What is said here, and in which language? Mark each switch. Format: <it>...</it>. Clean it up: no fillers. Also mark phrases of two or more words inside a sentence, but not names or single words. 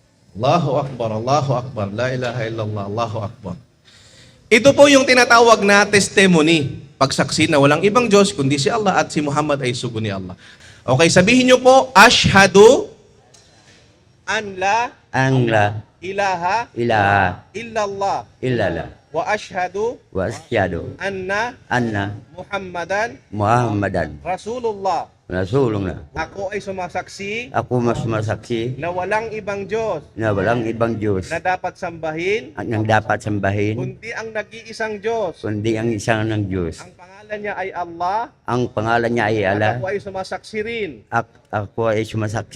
<ar>الله أكبر، الله أكبر، لا إله إلا الله، الله أكبر.</ar> <tl>Ito po yung tinatawag na testimony, pagsaksi na walang ibang Diyos kundi si Allah at si Muhammad ay sugo ni Allah. Okay, sabihin niyo po,</tl> <ar>أشهد أن لا أن لا ilaha ilaha illallah illallah وأشهد وأشهد anna anna Muhammadan Muhammadan Rasulullah. Rasulullah.</ar> <tl>Ako ay sumasaksi Ako mas masaksi na walang ibang Diyos na walang ibang Diyos na dapat sambahin at nang dapat sambahin kundi ang nag-iisang Diyos. kundi ang isang ng Diyos. Ang pangalan niya ay Allah Ang pangalan niya ay at Allah. ako ay sumasaksi rin Ako ay sumasaksi</tl>